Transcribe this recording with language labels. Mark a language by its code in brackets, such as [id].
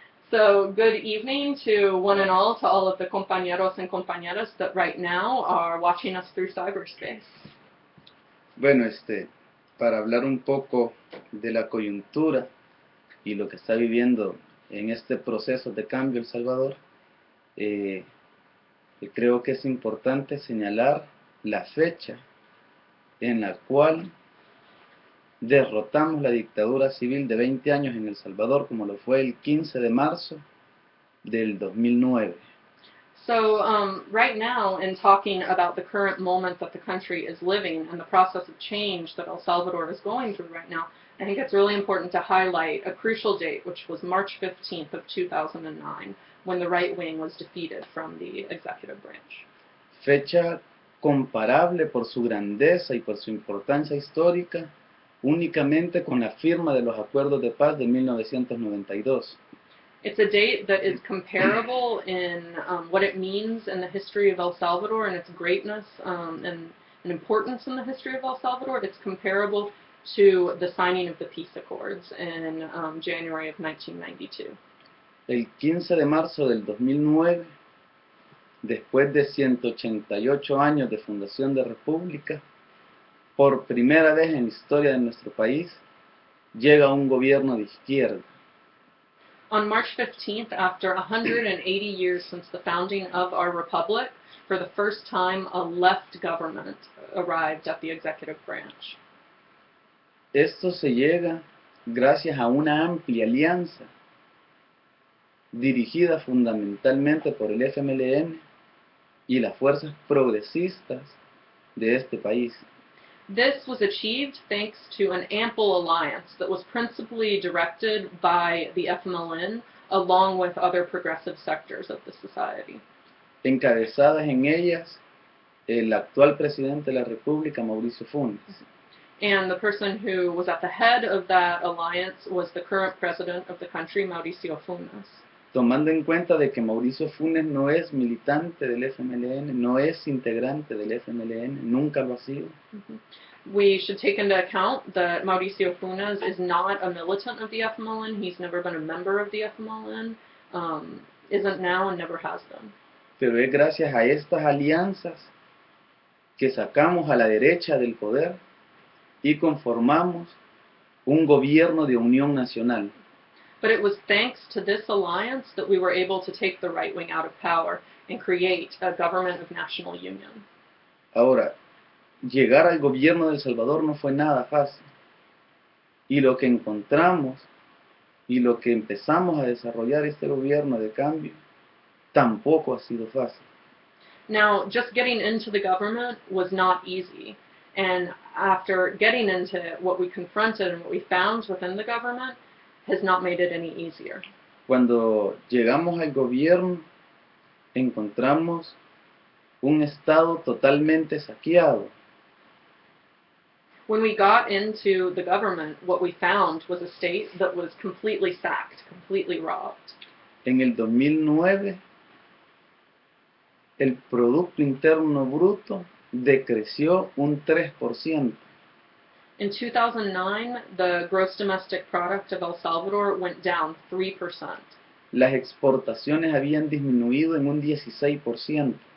[en] So, good evening to one and all, to all of the compañeros and compañeras that right now are watching us through cyberspace. [es] Bueno, para hablar un poco de la coyuntura y lo que está viviendo en este proceso de cambio El Salvador, creo que es importante señalar la fecha en la cual derrotamos la dictadura civil de 20 años en El Salvador, como lo fue el 15 de marzo del 2009. [en] So, right now, in talking about the current moment that the country is living and the process of change that El Salvador is going through right now, I think it's really important to highlight a crucial date, which was March 15th of 2009, when the right wing was defeated from the executive branch. [es] Fecha comparable por su grandeza y por su importancia histórica únicamente con la firma de los acuerdos de paz de 1992. [en] It's a date that is comparable in what it means in the history of El Salvador and its greatness and importance in the history of El Salvador. It's comparable to the signing of the peace accords in January of 1992. [es] El 15 de marzo del 2009, después de 188 años de fundación de República, por primera vez en la historia de nuestro país, llega un gobierno de izquierda. [en] On March 15th, after 180 years since the founding of our republic, for the first time a left government arrived at the executive branch. [es] Esto se llega gracias a una amplia alianza dirigida fundamentalmente por el FMLN y las fuerzas progresistas de este país. [en] This was achieved thanks to an ample alliance that was principally directed by the FMLN along with other progressive sectors of the society. [es] Encabezadas en ellas el actual presidente de la República, Mauricio Funes. [en] And the person who was at the head of that alliance was the current president of the country, Mauricio Funes. [es] tomando en cuenta de que Mauricio Funes no es militante del FMLN, no es integrante del FMLN, nunca lo ha sido. [en] We should take into account that Mauricio Funes is not a militant of the FMLN. He's never been a member of the FMLN, isn't now and never has been. [es] Pero es gracias a estas alianzas que sacamos a la derecha del poder y conformamos un gobierno de unión nacional. [en] But it was thanks to this alliance that we were able to take the right wing out of power and create a government of national union. [es] Ahora, llegar al gobierno de El Salvador no fue nada fácil. Y lo que encontramos y lo que empezamos a desarrollar este gobierno de cambio tampoco ha sido fácil. [en] Now, just getting into the government was not easy. And after getting into it, what we confronted and what we found within the government has not made it any easier. [es] Cuando llegamos al gobierno, encontramos un estado totalmente saqueado. [en] When we got into the government, what we found was a state that was completely sacked, completely robbed. [es] En el 2009, el Producto Interno Bruto decreció un 3%. [en] In 2009, the gross domestic product of El Salvador went down 3%. [es] Las exportaciones habían disminuido en un 16%.